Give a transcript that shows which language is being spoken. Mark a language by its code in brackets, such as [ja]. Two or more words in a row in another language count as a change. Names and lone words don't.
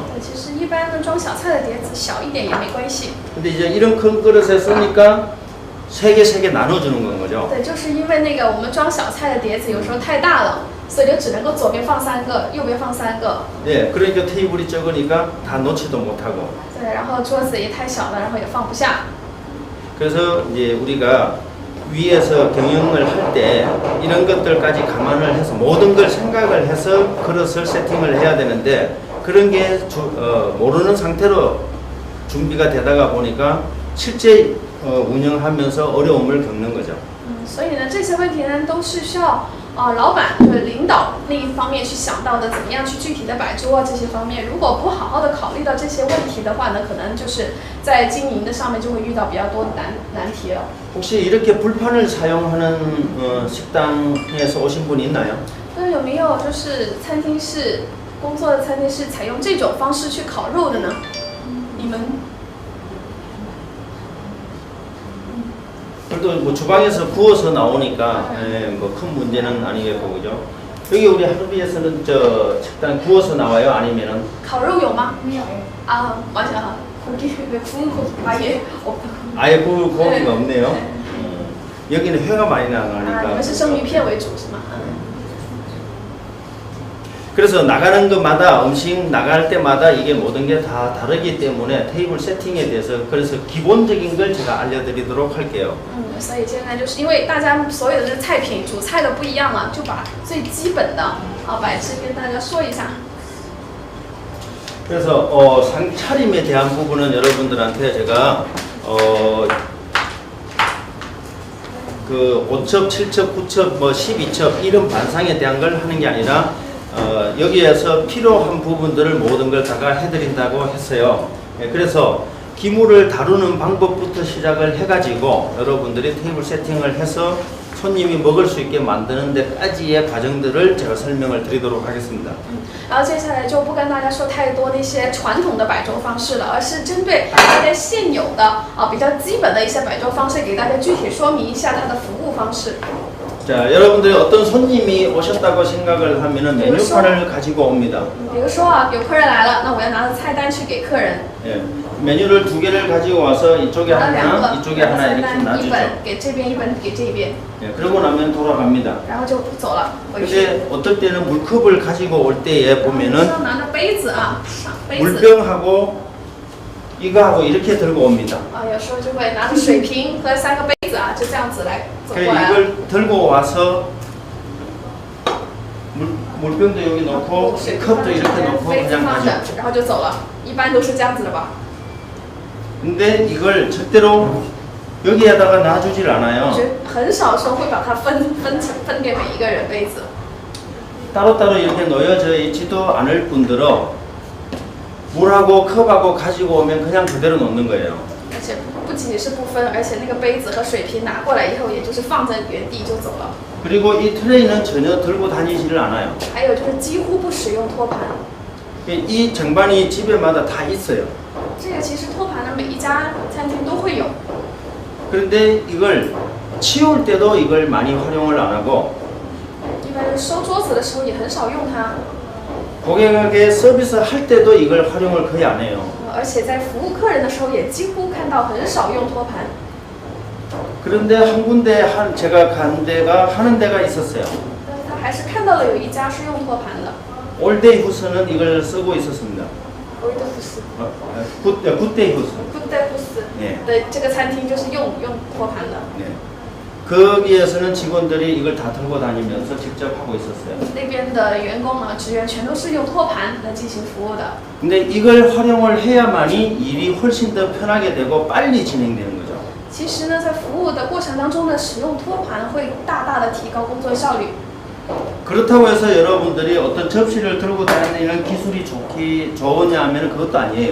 [zh] 其实一般的装小菜的碟子小一点也没关系。 [ko] 근데 이제 이런 큰 그릇에 쓰니까 3개 나눠주는 건 거죠. [zh] 对，就是因为那个我们装小菜的碟子有时候太大了，所以就只能够左边放3个，右边放3个。 [ko] 네, 그러니까 테이블이 적으니까 다 놓지도 못하고. [zh] 对，然后桌子也太小了，然后也放不下。 [ko] 그래서 이제 우리가 위에서 경영을 할 때 이런 것들까지 감안을 해서 모든 걸 생각을 해서 그릇을 세팅을 해야 되는데 그런 게 모르는 상태로 준비가 되다가 보니까 실제 운영하면서 어려움을 겪는 거죠. [zh] 所以呢，这些问题呢都是需要老板就是领导那一方面去想到的，怎么样去具体的摆桌这些方面。如果不好好的考虑到这些问题的话呢，可能就是在经营的上面就会遇到比较多的难题了。 [ko] 혹시 이렇게 불판을 사용하는 식당에서 오신 분 있나요? [zh] 那有没有就是餐厅是工作的餐厅是采用这种方式去烤肉的呢？你们 [ko] 그래도 뭐 주방에서 구워서 나오니까 뭐 큰 문제는 아니겠고 그죠? 여기 우리 하루비에서는 저 식당 구워서 나와요? 아니면은 [zh] 烤肉有吗？没有。 [ko] 完全 고기 구운 고기 아예 없다. 아예 고기가 네. 없네요. 여기는 회가 많이 [zh] 你 [ko] 나가니까. [zh] 们是生鱼片为主是吗？ [ko] 그래서 나가는 것마다 음식 나갈 때마다 이게 모든 게 다 다르기 때문에 테이블 세팅에 대해서 그래서 기본적인 걸 제가 알려드리도록 할게요. [zh] 所以现在就是因为大家所有的菜品主菜的不一样了，就把最基本的摆置跟大家说一下。 [ko] 그래서 상차림에 대한 부분은 여러분들한테 제가 그 5첩, 7첩, 9첩, 뭐 12첩 이런 반상에 대한 걸 하는 게 아니라 여기에서 필요한 부분들을 모든 걸 다가 해드린다고 했어요. 그래서 기물을 다루는 방법부터 시작을 해가지고 여러분들이 테이블 세팅을 해서 손님이 먹을 수 있게 만드는 데까지의 과정들을 제가 설명을 드리도록 하겠습니다. [zh] 然后接下来就不跟大家说太多那些传统的摆桌方式了，而是针对大家现有的比较基本的一些摆桌方式，给大家具体说明一下它的服务方式。 [ko] 자, 여러분들이 어떤 손님이 오셨다고 생각을 하면은 메뉴판을 가지고 옵니다. [zh] 比如说啊，有客人来了，那我要拿着菜单去给客人， [ko] 예, 메뉴를 두 개를 가지고 와서 이쪽에 [zh] 拿了两 [ko] 하나, [zh] 个， [ko] 이쪽에 [zh] 拿 [ko] 하나 [zh] 菜 [ko] 이렇게 [zh] 单一 [ko] 놔주죠. [zh] 本给这边，一本给这边， [ko] 예, 그러고 나면 돌아갑니다. [zh] 然后就走了，回去。 [ko] 근데 어떨 때는 물컵을 가지고 올 때에 [zh] 有时 [ko] 보면은 [zh] 候拿着杯子啊，杯子 [ko] 물병하고 이거하고 이렇게 들고 옵니다. [zh] 啊，有时候就会拿着水瓶和3个杯子啊，就这样子来走过 [ko] 그래서 [zh] 来了。 [ko] 이걸 들고 와서 물병도 여기 놓고 [zh] 水瓶 [ko] 컵도 [zh] 放在这 [ko] 이렇게 [zh] 边， [ko] 놓고 [zh] 杯子 [ko] 그냥 [zh] 放 [ko] 가죠. [zh] 着，然后就走了。一般都是这样子的吧？ [ko] 근데 이걸 절대로 여기에다가 놔주질 않아요. [zh] 觉得很少说会把它分给每一个人杯子。 [ko] 따로따로 이렇게 놓여져 있지도 않을 뿐더러 물하고 컵하고 가지고 오면 그냥 그대로 놓는 거예요. [zh] 而且不仅仅是不分，而且那个杯子和水瓶拿过来以后，也就是放在原地就走了。 [ko] 그리고 이 트레이는 전혀 들고 다니지를 않아요. [zh] 还有就是几乎不使用托盘， [ko] 이 정반이 집에마다 다 있어요. [zh] 这个其实托盘呢，每一家餐厅都会有。 [ko] 그런데 이걸 치울 때도 이걸 많이 활용을 안 하고 [zh] 一般是收桌子的时候也很少用它， [ko] 고객에게 서비스 할 때도 이걸 활용을 거의 안 해요. [zh] 而且在服务客人的时候也几乎看到很少用托盘。 [ko] 그런데 한 군데 제가 간 데가 하는 데가 있었어요. [zh] 但是他还是看到了有一家是用托盘的， [ko] 올데이 후스는 이걸 쓰고 있었습니다. [zh] 维德福斯 [ko] 굿데이 후스. [zh] 布代福斯 [ko] 네. [zh] 的这个餐厅就是用托盘的。 [ko] 네. 거기에서는 직원들이 이걸 다 들고 다니면서 직접 하고 있었어요. [zh] 那边的员工呢，职员全都是用托盘来进行服务的。 [ko] 근데 이걸 활용을 해야만이 일이 훨씬 더 편하게 되고 빨리 진행되는 거죠. [zh] 其实呢，在服务的过程当中呢，使用托盘会大大的提高工作效率。 [ko] 그렇다고 해서 여러분들이 어떤 접시를 들고 다니는 기술이 좋으냐 하면 그것도 아니에요.